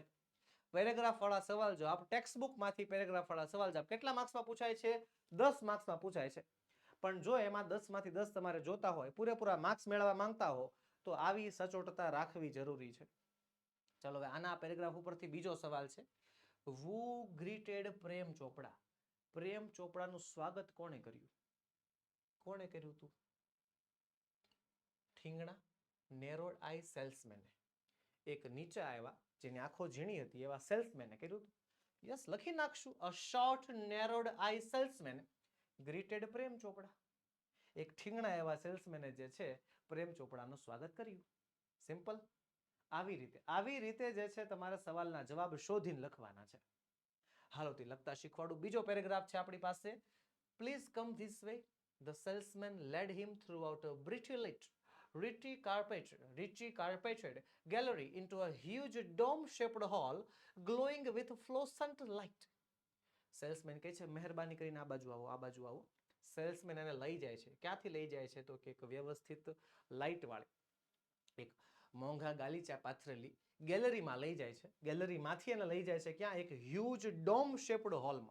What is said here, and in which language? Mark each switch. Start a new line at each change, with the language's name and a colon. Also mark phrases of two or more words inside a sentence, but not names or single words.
Gujarati: પેરેગ્રાફ વાળા સવાલ જવાબ ટેક્સ્ટ બુક માંથી પેરેગ્રાફ વાળા સવાલ જવાબ કેટલા માર્ક્સમાં પૂછાય છે? 10 માર્ક્સમાં પૂછાય છે. પણ જો એમાં 10 માંથી 10 તમારે જોતા હોય, પૂરેપૂરા માર્ક્સ મેળવવા માંગતા હો, તો આવી સચોટતા રાખવી જરૂરી છે. ચલો હવે આના પેરેગ્રાફ ઉપરથી બીજો સવાલ છે.
English: Who greeted
Gujarati: પ્રેમ ચોપડા? પ્રેમ ચોપડાનું સ્વાગત કોણે કર્યું? કોણે કર્યું હતું? ઠીંગણા,
English: narrowed eye salesman.
Gujarati: એક નીચે આવ્યા જેની આંખો ઝીણી હતી એવા સેલ્સમેને કર્યું હતું. યસ, લખી નાખશું.
English: A short narrowed eye salesman greeted Prem Chopra.
Gujarati: એક ઠીંગણા એવા સેલ્સમેને જે છે પ્રેમ ચોપડાનું સ્વાગત કર્યું. સિમ્પલ. આવી રીતે જે છે તમારે સવાલના જવાબ શોધીને લખવાના છે. હાલો તે લખતા શીખવાડું. બીજો પેરેગ્રાફ છે આપણી પાસે.
English: please come this way. The salesman led him throughout a richly carpeted gallery into a huge dome-shaped hall glowing with fluorescent light.
Gujarati: સેલ્સમેન કહે છે મહેરબાની કરીને આ બાજુ આવો, આ બાજુ આવો. સેલ્સમેન એને લઈ જાય છે. ક્યાંથી લઈ જાય છે? તો કે એક વ્યવસ્થિત લાઇટ વાળી, એક મોંઘા ગાલીચા પાથરેલી ગેલેરીમાં લઈ જાય છે. ગેલેરીમાંથી એને લઈ જાય છે ક્યાં? એક
English: huge dome shaped
Gujarati: હોલમાં.